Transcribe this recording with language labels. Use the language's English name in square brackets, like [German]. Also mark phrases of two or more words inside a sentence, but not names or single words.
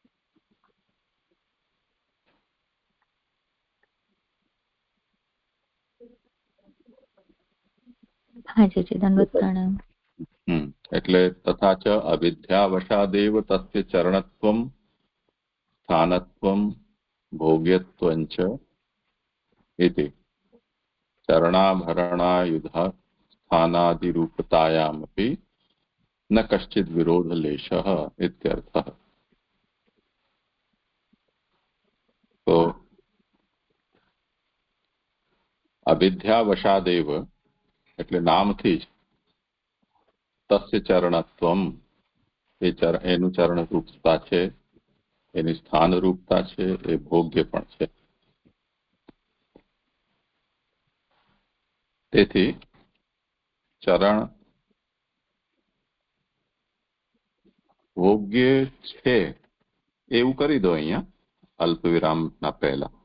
[Sanskrit] એટલે તથા ચ અવિદ્યાવશાદેવ તસ્ય ચરણત્વમ સ્થાનત્વમ ભોગ્યત્વં ચ इति चरणाभरणायुधस्थानादिरूपतायामपि न कश्चित् विरोधलेशः इत्यर्थः। [Gujarati] तो अविद्यावशादेव એટલે નામથી જ [Sanskrit] તસ્ય ચરણત્વમ [Gujarati] એનું ચરણ રૂપતા છે, એની સ્થાન રૂપતા છે, એ ભોગ્ય પણ છે. તેથી ચરણ ભોગ્ય છે એવું કરી દો અહીંયા અલ્પવિરામના પહેલા.